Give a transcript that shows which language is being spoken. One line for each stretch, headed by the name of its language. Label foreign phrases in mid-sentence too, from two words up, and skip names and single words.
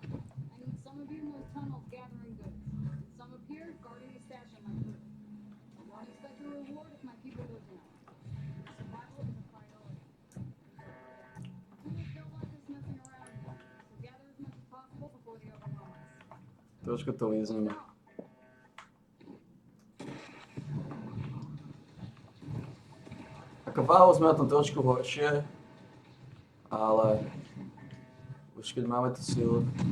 English: I need some of you in those tunnels gathering goods. Some up here guarding the stash on my crew. I won't expect a reward if my people go down. Survival is a priority. We don't want this messing around, so gather as much as possible before they overwhelm us.
Slovak: Trošku to lízneme. Ako váhu sme na tom trošku horšie, ale už keď máme tú silu.